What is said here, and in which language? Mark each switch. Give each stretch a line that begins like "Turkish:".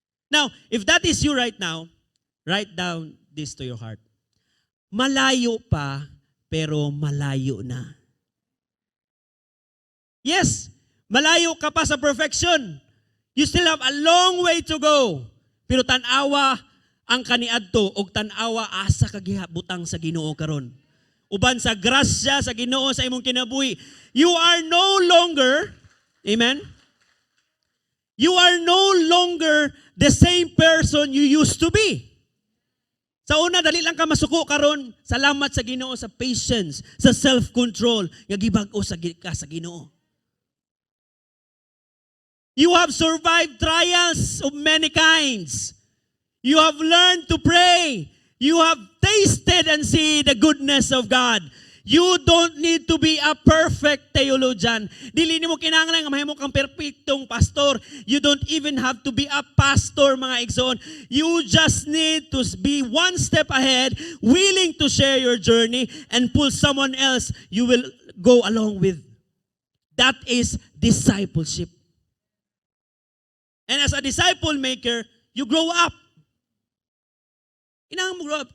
English: Now, if that is you right now, write down this to your heart.
Cebuano: Malayo pa, pero malayo na.
English: Yes,
Cebuano: malayo ka pa sa perfection.
English: You still have a long way to go.
Cebuano: Pero tanawa ang kaniadto og tanawa asa kagihapbutang sa Ginoo karon. Uban sa grasya sa Ginoo sa imong kinabuhi.
English: You are no longer, amen? You are no longer the same person you used to be.
Cebuano: Sa una, dali lang ka masuko karon. Salamat sa Ginoo sa patience, sa self-control, nga gibag-o sa Ginoo.
English: You have survived trials of many kinds. You have learned to pray. You have tasted and see the goodness of God. You don't need to be a perfect theologian.
Cebuano: Dili nimo kinahanglan nga mahimo kang perpektong pastor.
English: You don't even have to be a pastor, mga igsoon. You just need to be one step ahead, willing to share your journey and pull someone else you will go along with. That is discipleship. And as a disciple maker, you grow up.
Cebuano: Inang mo grow up.